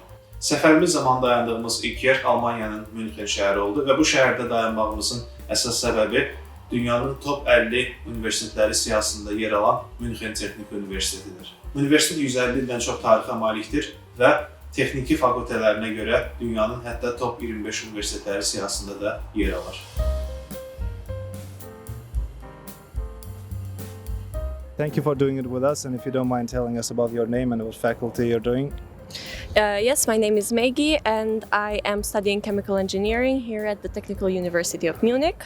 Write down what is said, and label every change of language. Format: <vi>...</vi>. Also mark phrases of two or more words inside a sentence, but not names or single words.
<az>Səfərimiz zamanı dayandığımız ilk yer Almaniyanın Münxen şəhəri oldu və bu şəhərdə dayanmağımızın əsas səbəbi dünyanın top 50 universitetləri siyahısında yer alan Münxen Texnik Universitetidir. Universitet 150 ildən çox tarixə malikdir və texniki fakültələrinə görə dünyanın hətta top 25 universitetləri siyahısında da yer alır.</az> <en>Thank you for doing it with us, and if you don't mind telling us about your name and what faculty you're doing. Yes, my name is Maggie and I am studying chemical engineering here at the Technical University of Munich.</en>